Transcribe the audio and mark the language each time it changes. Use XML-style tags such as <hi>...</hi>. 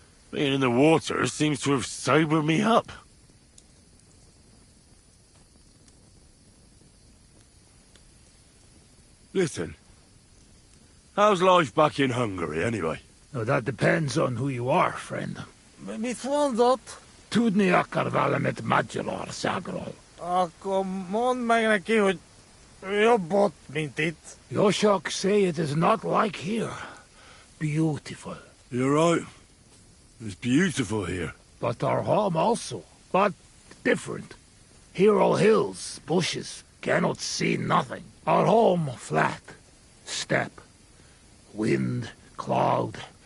<en>Being in the water seems to have sobered me up. Listen, how's life back in Hungary, anyway? Now, that depends on who you are, friend.</en> <hu>Mit mondott? Tudni akar valamet Magyarországról. Akkor mondd meg neki, hogy jobb ott, mint itt.</hu> <en>Yoshok say it is not like here. Beautiful. You're right. It's beautiful here. But our home also. But different. Here all hills, bushes, cannot see nothing. Our home flat. Steppe. Wind, cloud.</en>